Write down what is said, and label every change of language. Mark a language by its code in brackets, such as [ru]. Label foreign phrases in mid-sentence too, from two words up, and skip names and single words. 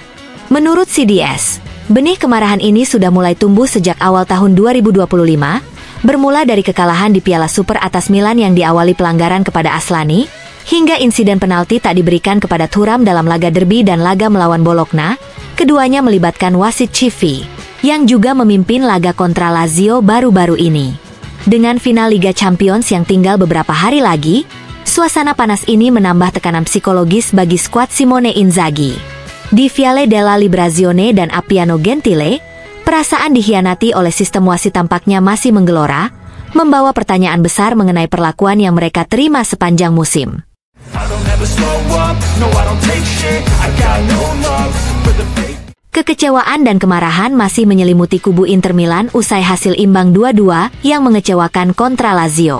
[id] Menurut CDS, benih kemarahan ini sudah mulai tumbuh sejak awal tahun 2025, bermula dari kekalahan di Piala Super atas Milan yang diawali pelanggaran kepada Aslani, hingga insiden penalti tak diberikan kepada Thuram dalam laga derby dan laga melawan Bologna, keduanya melibatkan wasit Civi, yang juga memimpin laga kontra Lazio baru-baru ini. Dengan final Liga Champions yang tinggal beberapa hari lagi, suasana panas ini menambah tekanan psikologis bagi skuad Simone Inzaghi. Di Viale della Liberazione dan Appiano Gentile, perasaan dikhianati oleh sistem wasit tampaknya masih menggelora, membawa pertanyaan besar mengenai perlakuan yang mereka terima sepanjang musim. Kekecewaan dan kemarahan masih menyelimuti kubu Inter Milan usai hasil imbang 2-2 yang mengecewakan kontra Lazio.